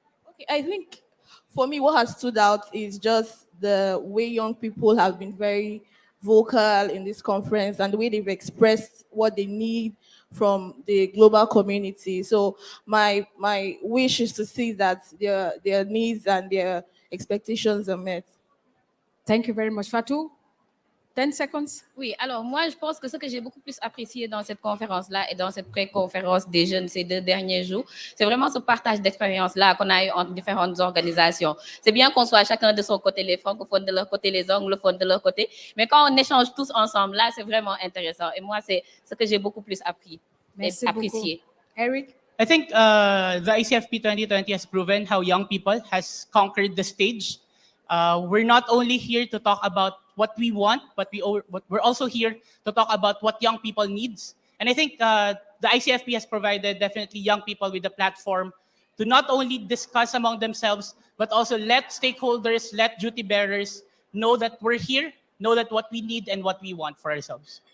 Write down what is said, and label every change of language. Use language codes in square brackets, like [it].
[en] Okay, I think for me, what has stood out is just the way young people have been very vocal in this conference and the way they've expressed what they need from the global community. So my wish is to see that their needs and their expectations are met. Thank you very much. Fatou, 10 seconds. [fr] Oui, alors moi, je pense que ce que j'ai beaucoup plus apprécié dans cette conférence-là et dans cette pré-conférence des jeunes ces 2 derniers jours, c'est vraiment ce partage d'expérience-là qu'on a eu entre différentes organisations. C'est bien qu'on soit chacun de son côté, les francophones de leur côté, les anglophones de leur côté, mais quand on échange tous ensemble, là, c'est vraiment intéressant. Et moi, c'est ce que j'ai beaucoup plus appris et apprécié. Eric? [en] I think the ICFP 2020 has proven how young people has conquered the stage. We're not only here to talk about what we want, but we're also here to talk about what young people needs. And I think the ICFP has provided definitely young people with a platform to not only discuss among themselves, but also let stakeholders, let duty bearers know that we're here, know that what we need and what we want for ourselves.